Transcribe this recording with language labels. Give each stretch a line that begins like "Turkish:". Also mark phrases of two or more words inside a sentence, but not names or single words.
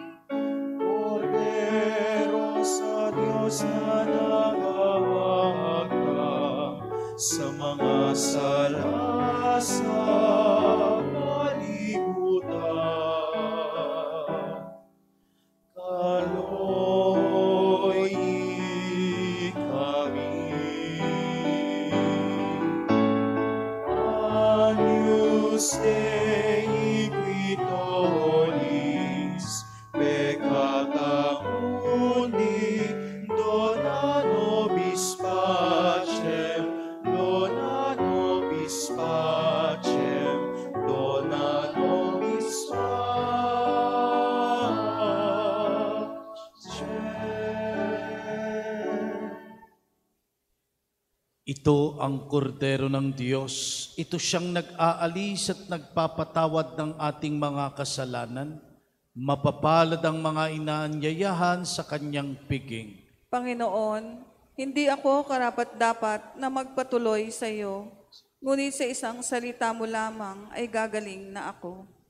Cebuano: Kordero sa Diyos na nagahagdan sa mga sala sa kalibutan. Kaloy kami.
Latin: Agnus Dei qui tollis peccata mundi, dona nobis pacem, dona nobis pacem, dona nobis pacem.
Filipino: Ito ang kordero ng Diyos. Ito siyang nag-aalis at nagpapatawad ng ating mga kasalanan. Mapapalad ang mga inaanyayahan sa kanyang piging. Panginoon, hindi ako karapat-dapat na magpatuloy sa iyo, ngunit sa isang salita mo lamang ay gagaling na ako.